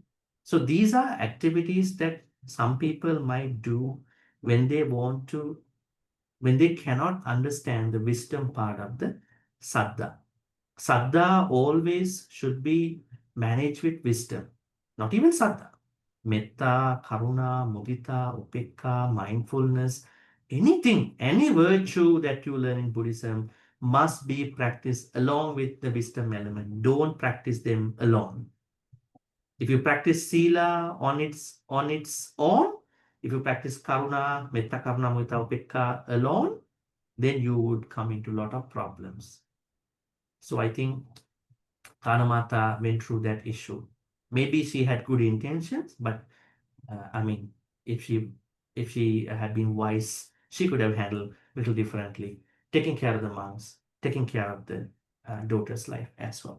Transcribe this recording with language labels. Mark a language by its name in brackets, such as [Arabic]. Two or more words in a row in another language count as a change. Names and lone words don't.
[English] So these are activities that some people might do when they want to, when they cannot understand the wisdom part of the saddha. Saddha always should be managed with wisdom, not even saddha. [Pali] Metta, karuna, mudita, upekka, [English] mindfulness, anything, any virtue that you learn in Buddhism must be practiced along with the wisdom element. Don't practice them alone. If you practice sila on its own, if you practice karuna, [Pali] metta, karuna, mudita, upekka [English] alone, then you would come into a lot of problems. So I think Kanamata went through that issue. Maybe she had good intentions, but I mean, if she had been wise, she could have handled a little differently, taking care of the monks, taking care of the daughter's life as well.